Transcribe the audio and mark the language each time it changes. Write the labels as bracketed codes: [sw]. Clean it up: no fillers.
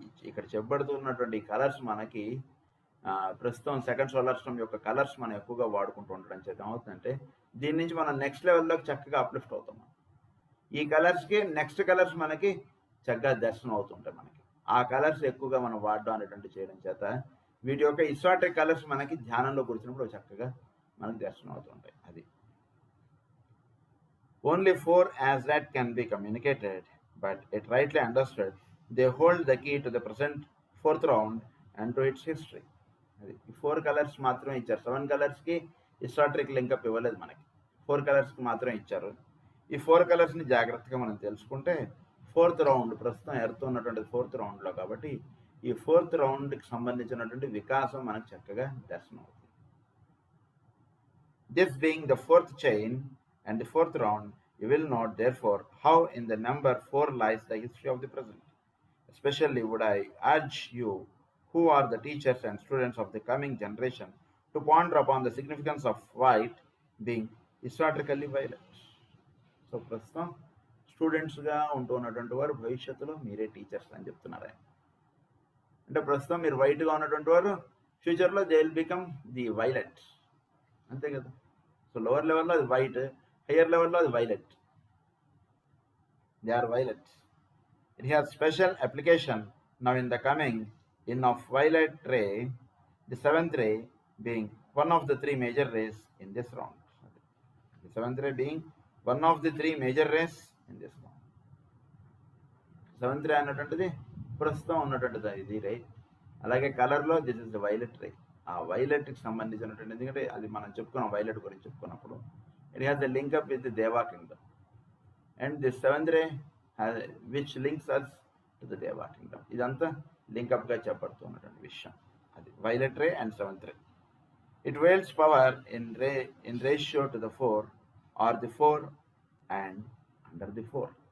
[te] ఇక్కడ చెప్పబడుతున్నటువంటి కలర్స్ మనకి ప్రస్తుతం సెకండ్ సోలార్ సిస్టమ్ యొక్క కలర్స్ మనం ఎక్కువగా వాడుకుంటూ ఉండడం చేత ఏమవుతుందంటే దీని నుంచి మనం నెక్స్ట్ లెవెల్లోకి చక్కగా అప్లిఫ్ట్ అవుతాం. ఈ కలర్స్కి నెక్స్ట్ కలర్స్ మనకి చక్కగా దర్శనం అవుతుంటాయి. మనకి ఆ కలర్స్ ఎక్కువగా మనం వాడడం అనేటువంటి చేయడం చేత వీటి యొక్క ఇసాట్రిక్ కలర్స్ మనకి ధ్యానంలో కూర్చున్నప్పుడు చక్కగా మనకి దర్శనం అవుతుంటాయి. [en] అది only 4 as that can be communicated, but it rightly understood they hold the key to the present 4th round and to its history. [te] అది 4 కలర్స్ మాత్రమే ఇచ్చారు. 7 కలర్స్కి ఇసాట్రిక్ లింకప్ ఇవ్వలేదు మనకి, 4 కలర్స్కి మాత్రమే ఇచ్చారు. ఈ 4 కలర్స్ని జాగ్రత్తగా మనం తెలుసుకుంటే 4th రౌండ్ ప్రస్తుతం ఎర్త్ ఉన్నటువంటి 4th రౌండ్లో కాబట్టి ఈ 4th రౌండ్కి సంబంధించినటువంటి వికాసం మనకు చక్కగా దర్శనం అవుతుంది. [en] This being the 4th chain and the 4th round, you will note therefore how in the number 4 lies the history of the present. Especially would I urge you who are the teachers and students of the coming generation to ponder upon the significance of white being historically violet. [te] So ప్రస్తుతం స్టూడెంట్స్గా ఉంటున్నటువంటి వారు భవిష్యత్తులో మీరే teachers అని చెప్తున్నారు ఆయన. అంటే ప్రస్తుతం మీరు వైట్గా ఉన్నటువంటి వారు ఫ్యూచర్లో [en] they will become the violet, [te] అంతే కదా. సో లోవర్ లెవెల్లో అది వైట్, హయ్యర్ లెవెల్లో అది violet. [en] They are violet. It has special application now in the coming in of violet ray, the 7th ray being one of the 3 major rays in this round. The 7th ray being one of the 3 major rays in this form. [te] Seventh రే అన్నటువంటిది ప్రస్తుతం ఉన్నటువంటిది ఇది రే. అలాగే కలర్లో [en] This is the violet ray. [te] ఆ వైలెట్కి సంబంధించినటువంటి, ఎందుకంటే అది మనం చెప్పుకున్నాం వైలెట్ గురించి చెప్పుకున్నప్పుడు, [en] It has the link up with the deva kingdom and the seventh ray which links us to the deva kingdom. [te] ఇదంతా లింకప్గా చెప్పబడుతున్నటువంటి విషయం. అది violet ray and seventh ray. [en] It wields power in ratio to the 4 or the 4 and under the 4.